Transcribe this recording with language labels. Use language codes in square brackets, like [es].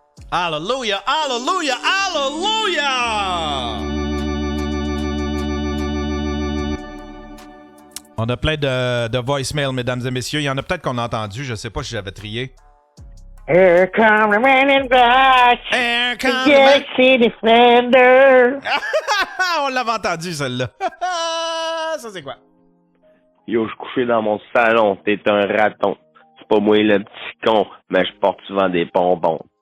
[fr] Alléluia! Alléluia! Alléluia! On a plein de voicemails, mesdames et messieurs. Il y en a peut-être qu'on a entendu. Je sais pas si j'avais trié. [en] Here come the man in black. Here come the Galaxy Defender. [fr] On l'avait entendu, celle-là. Ça, c'est quoi? Yo, je couchais dans mon salon, t'es un raton. C'est pas moi le petit con, mais je porte souvent des bonbons.